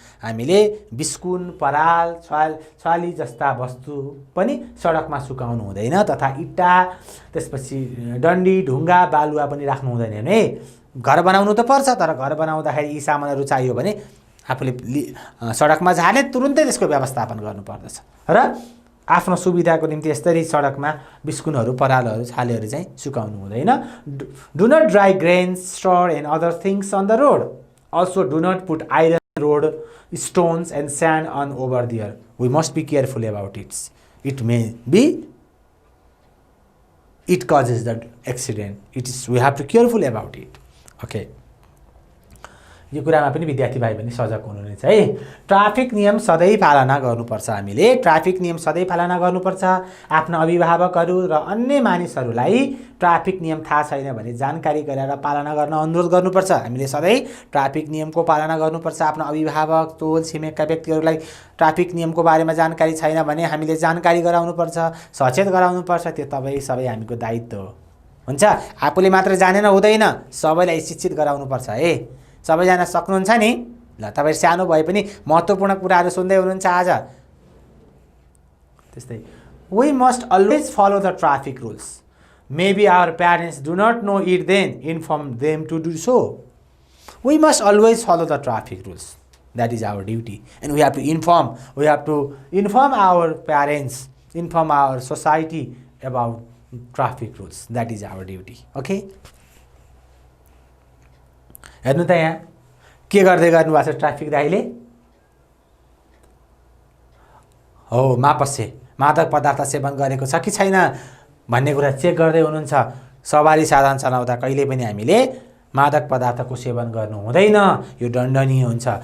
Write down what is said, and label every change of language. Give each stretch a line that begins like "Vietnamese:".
Nepali: हामीले बिस्कुन, पराल, छाली जस्ता वस्तु पनि सडकमा सुकाउनु हुँदैन, तथा इँटा, त्यसपछि डन्डी, ढुङ्गा, बालुवा पनि राख्नु हुँदैन है। घर बनाउनु त पर्छ, तर घर बनाउँदाखेरि यी सामानहरू चाहियो भने आफूले सडकमा झार्ने तुरुन्तै त्यसको व्यवस्थापन गर्नुपर्दछ र आफ्नो सुविधाको निम्ति यसरी सडकमा बिस्कुनहरू, परालहरू, छालेहरू चाहिँ सुकाउनु हुँदैन।
English: Do not dry grains, straw and other things on the road. Also do not put iron, road, stones and sand on over there. We must be careful about it. It may be, it causes the accident. We have to careful about it. Okay.
Nepali: यो कुरामा पनि विद्यार्थी भाइ बहिनी सजग हुनुहुनेछ है। Traffic नियम सधैँ पालना गर्नुपर्छ। हामीले ट्राफिक नियम सधैँ पालना गर्नुपर्छ। आफ्ना अभिभावकहरू र अन्य मानिसहरूलाई ट्राफिक नियम थाहा छैन भने जानकारी गराएर पालना गर्न अनुरोध गर्नुपर्छ। हामीले सधैँ ट्राफिक नियमको पालना गर्नुपर्छ। आफ्ना अभिभावक, टोल छिमेकका व्यक्तिहरूलाई ट्राफिक नियमको बारेमा जानकारी छैन भने हामीले जानकारी गराउनुपर्छ, सचेत गराउनुपर्छ। त्यो तपाईँ सबै हामीको दायित्व हो। हुन्छ, आफूले मात्र जानेर हुँदैन, सबैलाई शिक्षित गराउनुपर्छ है। सबैजना सक्नुहुन्छ नि? ल तपाईँ सानो भए पनि महत्त्वपूर्ण कुराहरू सुन्दै हुनुहुन्छ आज। त्यस्तै
English: we must always follow the traffic rules. Maybe our parents do not know it, then inform them to do so. We must always follow the traffic rules. That is our duty, and we have to inform. We have to inform our parents, inform our society about traffic rules. That is our duty. Okay?
Nepali: हेर्नु त यहाँ के गर्दै गर्नु भएको छ traffic दाइले? हो, मापसे मादक पदार्थ सेवन गरेको छ कि छैन भन्ने कुरा चेक गर्दै हुनुहुन्छ। सवारी साधन चलाउँदा कहिले पनि हामीले मादक पदार्थको सेवन गर्नु हुँदैन, यो दण्डनीय हुन्छ।